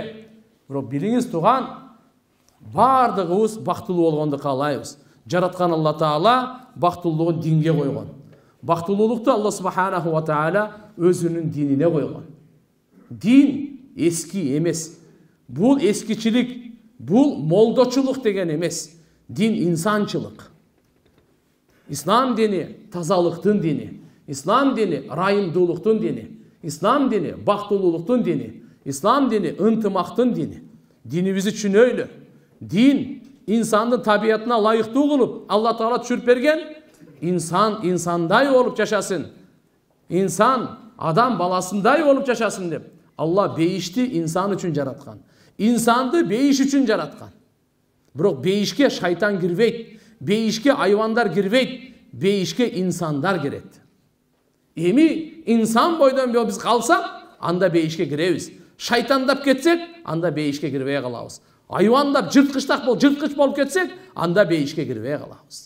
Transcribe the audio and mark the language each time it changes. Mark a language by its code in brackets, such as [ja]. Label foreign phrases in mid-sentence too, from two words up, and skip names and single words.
[ky] Бирок билиңиз туган, бардыгыбыз бактылуу болгонду каалайбыз. Жараткан Алла Таала бактылуулугун динге койгон. Бактылуулукту Алла [ar] سبحانه و تعالى [ky] өзүнүн динине койгон. Дин эски эмес. Бул эскичилик, бул молдочулук деген эмес. Дин инсанчылык. Ислам дини тазалыктын дини. Ислам дини райымдуулуктун дини. Ислам дини бактылуулуктун дини. Ислам дини ынтымактын дини. Динибизди түшүнөйлү. Дин инсандын табиятына ылайыктуу кылып Алла Таала түшүрүп берген. Инсан инсандай болуп жашасын. Инсан адам баласындай болуп жашасын деп Алла бейишти инсан үчүн жараткан. Инсанды бейиш үчүн жараткан. Бирок бейишке шайтан кирбейт, бейишке айвандар кирбейт, бейишке инсандар кирет. Эми инсан бойдон биз калсак, анда бейишке киребиз. Шайтандап кетсек, анда бейишке кирбей калабыз. Айвандап жырткыч болуп кетсек, анда бейишке кирбей калабыз.